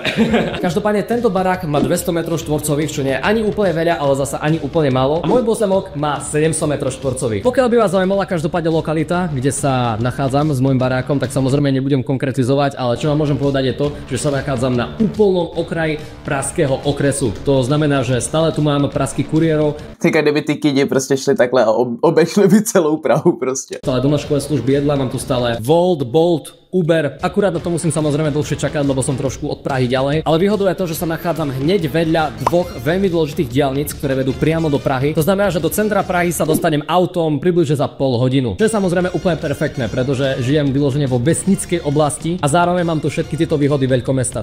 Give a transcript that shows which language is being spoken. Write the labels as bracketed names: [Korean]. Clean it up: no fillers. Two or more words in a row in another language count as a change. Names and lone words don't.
[Slovak] Každopádne tento barák má 200 m2, čo nie je ani úplne veľa, ale zasa ani úplne málo. A môj pozemok má 700 m2. Pokiaľ by vás zaujímala každopádne lokalita, kde sa nachádzam s môjim barákom, tak samozrejme nebudem konkretizovať, ale čo vám môžem povedať je to, že sa nachádzam na úplnom okraji pražského okresu. To znamená, že stále tu mám pražských kuriérov. [Czech] Týka, kdyby ty kidi prostě šli takhle a obešli by celou Prahu prostě. [Slovak] Stále donáškové služby jedla, mám tu stále Volt, Bolt, Uber. Akurát na to musím samozrejme dlhšie čakať, lebo som trošku od Prahy ďalej. Ale výhodou je to, že sa nachádzam hneď vedľa dvoch veľmi dôležitých diaľnic, ktoré vedú priamo do Prahy. To znamená, že do centra Prahy sa dostanem autom približne za pol hodinu. Čo je samozrejme úplne perfektné, pretože žijem vyložene vo vesnickej oblasti a zároveň mám tu všetky tieto výhody veľkomesta.